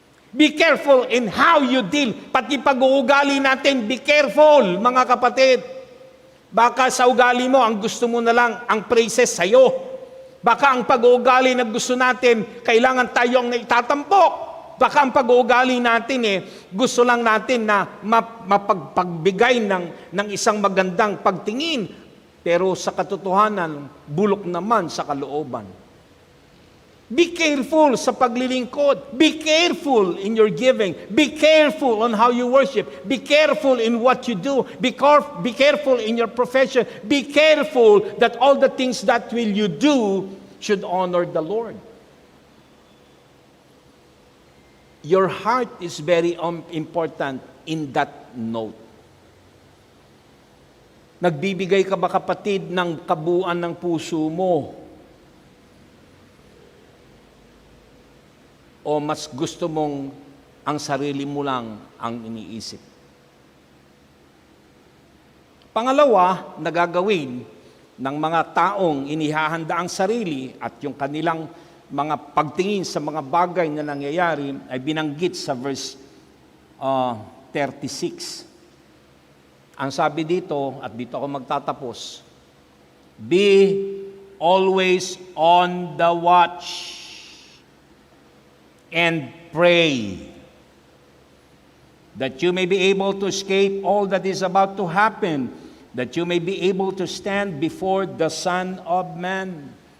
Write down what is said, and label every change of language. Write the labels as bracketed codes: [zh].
[en] Be careful in how you deal. [tl] Pati pag-uugali natin, [en] be careful, [tl] mga kapatid. Baka sa ugali mo, ang gusto mo na lang, ang praises sa'yo. Baka ang pag-uugali na gusto natin, kailangan tayo ang naitatampok. Baka ang pag-uugali natin, gusto lang natin na mapagpagbigay ng isang magandang pagtingin. Pero sa katotohanan, bulok naman sa kalooban. [en] Be careful [tl] sa paglilingkod. [en] Be careful in your giving. Be careful on how you worship. Be careful in what you do. Be careful in your profession. Be careful that all the things that will you do should honor the Lord. Your heart is very important in that note. [tl] Nagbibigay ka ba kapatid ng kabuuan ng puso mo? O mas gusto mong ang sarili mo lang ang iniisip? Pangalawa, nagagawin ng mga taong inihahanda ang sarili at yung kanilang mga pagtingin sa mga bagay na nangyayari ay binanggit sa verse 36. Ang sabi dito, at dito ako magtatapos, [en] be always on the watch and pray, that you may be able to escape all that is about to happen, that you may be able to stand before the Son of Man.